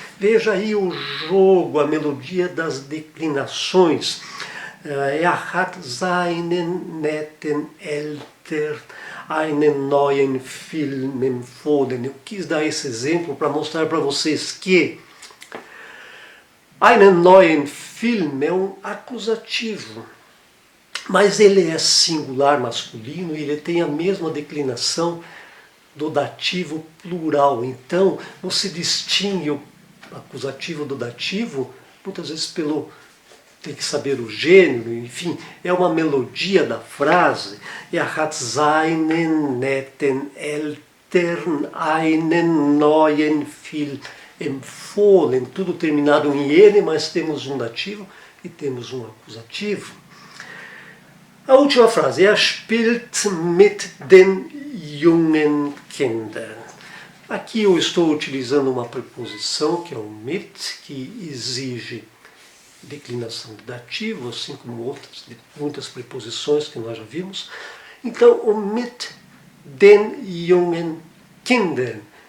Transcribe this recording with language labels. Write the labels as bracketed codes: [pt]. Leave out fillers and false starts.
[pt] Veja aí o jogo, a melodia das declinações. [de] Hat seinen netten Eltern einen neuen Film empfohlen. [pt] Eu quis dar esse exemplo para mostrar para vocês que [de] einen neuen Film [pt] é um acusativo, mas ele é singular masculino e ele tem a mesma declinação do dativo plural. Então, você distingue o acusativo do dativo, muitas vezes tem que saber o gênero, enfim, é uma melodia da frase. [de] Hat seinen netten Eltern einen neuen Film empfohlen. [pt] Tudo terminado em N, mas temos um dativo e temos um acusativo. A última frase, [de] spielt mit den jungen Kindern. [pt] Aqui eu estou utilizando uma preposição, que é o mit, que exige declinação de dativo, assim como muitas preposições que nós já vimos. Então, o [de] mit den jungen Kindern.